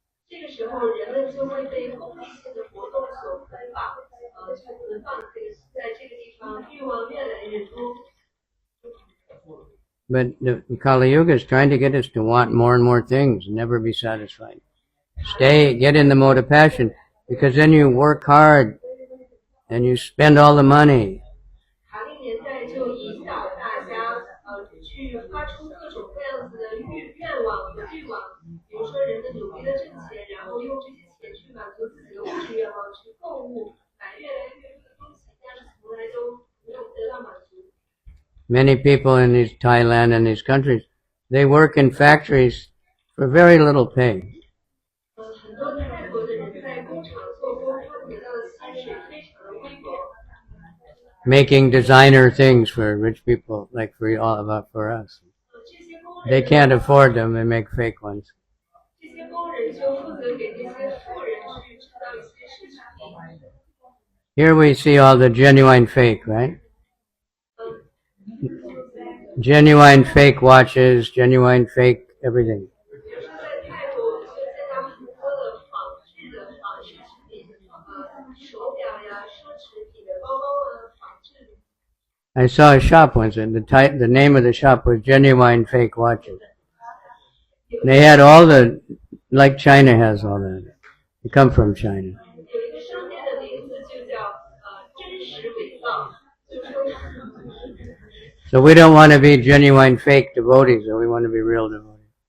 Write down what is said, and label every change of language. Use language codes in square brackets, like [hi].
[zh] 这个时候人们就会被功利性的活动所捆绑，就捆绑在这个地方，欲望越来越多。 [en] But the Kali Yuga is trying to get us to want more and more things, never be satisfied. Get in the mode of passion, because then you work hard and you spend all the money. [zh] 卡利年代就引导大家去发出各种各样子的愿望和欲望，比如说人们努力的挣钱，然后用这些钱去满足自己的物质愿望，去购物，买越来越多的东西，但是从来都没有得到满足。 [en] Many people in Thailand and these countries, they work in factories for very little pay. [zh] 很多泰国的人在工厂做工，他们得到的薪水非常的微薄。 [en] Making designer things for rich people, like for us. [zh] 这些工 [en] They [zh] 人， [en] can't afford them, they make fake ones. [zh] 这些工人就负责给那些富人去制造一些奢侈品。 [en] Here we see all the genuine fake, right? Genuine fake watches, genuine fake everything. [zh] 比如说在泰国，我们就见到很多的仿制的奢侈品，手表呀、奢侈品的包包仿制的。 [en] I saw a shop once, and the name of the shop was Genuine Fake Watches. They had all like China has all that. They come from China. [zh] 有一个商店的名字就叫真实伪造，就说。 [en] So we don't want to be genuine fake devotees, we want to be real devotees.